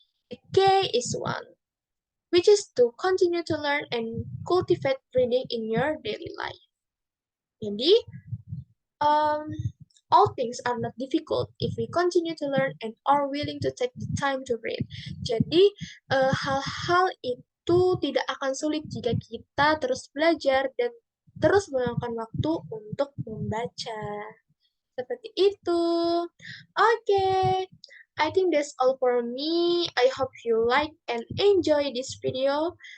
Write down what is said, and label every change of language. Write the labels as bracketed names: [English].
[English] The K is one, which is to continue to learn and cultivate reading in your daily life. [Indonesian] Jadi, um, [English] all things are not difficult if we continue to learn and are willing to take the time to read. [Indonesian] Jadi, hal-hal itu tidak akan sulit jika kita terus belajar dan terus meluangkan waktu untuk membaca. Seperti itu. [English] Oke, I think that's all for me. I hope you like and enjoy this video.